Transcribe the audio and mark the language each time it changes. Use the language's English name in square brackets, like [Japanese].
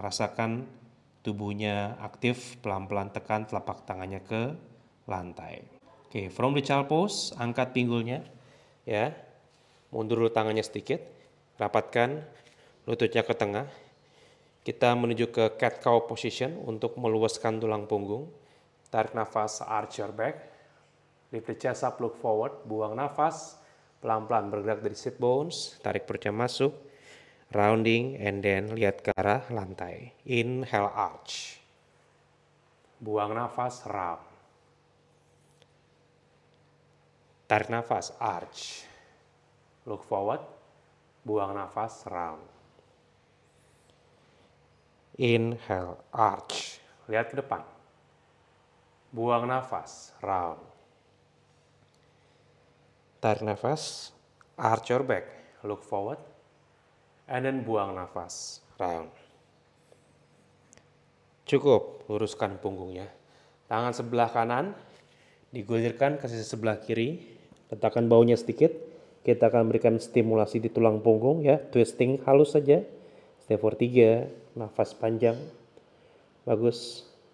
[Indonesian] Rasakan tubuhnya aktif, pelan-pelan tekan telapak tangannya ke lantai. [English] Oke, from the child pose, [Indonesian] angkat pinggulnya ya. Mundur dulu tangannya sedikit. Rapatkan lututnya ke tengah. Kita menuju ke cat cow position untuk meluaskan tulang punggung. Tarik nafas, [English] arch your back. Lift the chest up, look forward. [Indonesian] Buang nafas, pelan-pelan bergerak dari sit bones. Tarik perutnya masuk. [English] Rounding and then [Indonesian] lihat ke arah lantai. [English] Inhale, arch. [Indonesian] Buang nafas, round. Tarik nafas, [English] arch. Look forward. [Indonesian] Buang nafas, round. [English] Inhale, arch. [Indonesian] Lihat ke depan. Buang nafas, round. Tarik nafas, [English] arch your back, look forward. And then [Indonesian] buang nafas, [English] round. [Indonesian] Cukup, luruskan punggungnya. Tangan sebelah kanan digulirkan ke sisi sebelah kiri. Letakkan baunya sedikit. Kita akan berikan stimulasi di tulang punggung ya, twisting halus saja. [English] Step for 3, [Indonesian] nafas panjang. Bagus.